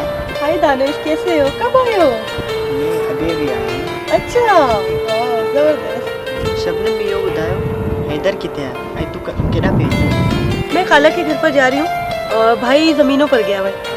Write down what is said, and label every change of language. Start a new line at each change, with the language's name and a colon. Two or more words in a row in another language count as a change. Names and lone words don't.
Urdu: ہائے دانش، کیسے ہو؟ کب آئے ہو? یہ ابھی ابھی آئے ہیں. اچھا، واہ، زبردست.
Sindhi: शबनम भी यो ॿुधायो हैदर किथे आहे ऐं तूं केॾा पे?
Urdu: میں خالہ کے گھر پر جا رہی ہوں اور بھائی زمینوں پر گیا ہوا ہے.